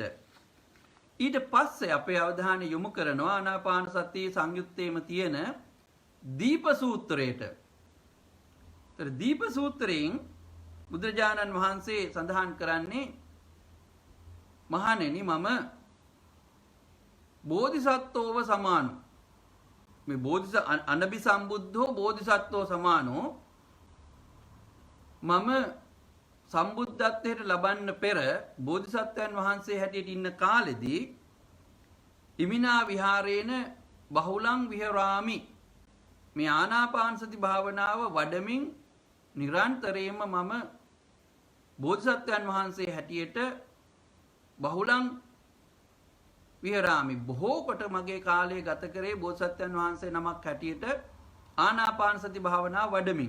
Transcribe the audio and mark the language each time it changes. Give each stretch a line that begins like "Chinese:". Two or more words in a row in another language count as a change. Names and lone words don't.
Sinhala: ඊට පස්සේ අපේ අවධානය යොමු කරනවා ආනාපාන සති සංයුත්තේම තියෙන දීප සූත්‍රයට. දීප සූත්‍රයෙන් බුදුරජාණන් වහන්සේ සඳහන් කරන්නේ මහණෙනි මම
Pali: බෝධිසත්වෝව සමානෝ මේ අනබි සම්බුද්ධෝ බෝධිසත්වෝ සමානෝ
Sinhala: මම සම්බුද්ධත්වයට ලබන්න පෙර බෝධිසත්වයන් වහන්සේ හැටියට ඉන්න කාලෙදී
Pali: ඉමිනා විහාරේන බහුලං විහරාමි
Sinhala: මේ ආනාපාන සති භාවනාව වඩමින් නිරන්තරයෙන්ම මම බෝධිසත්වයන් වහන්සේ හැටියට
Pali: බහුලං විහරාමි
Sinhala: බොහෝ කොට මගේ කාලය ගත කරේ බෝධිසත්වයන් වහන්සේ නමක් හැටියට ආනාපාන සති භාවනාව වඩමින්.